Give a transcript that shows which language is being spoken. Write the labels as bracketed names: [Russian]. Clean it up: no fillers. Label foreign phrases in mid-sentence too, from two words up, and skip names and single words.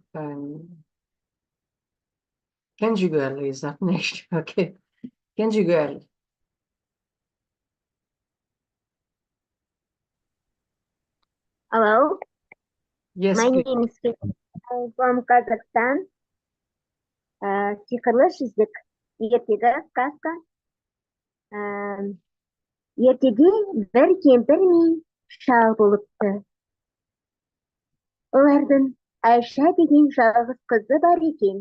[English] And Kenji Goel is up next. Okay. Kenji Goel. Hello, Yes, my please. name is Shwetha. I'm from Kazakhstan. [Kazakh] Сиқырлы жүзік, ертегі сказка. Ертеде бір кемпір мен шал болыпты. Олардың Айша деген жалғыз қызы бар екен.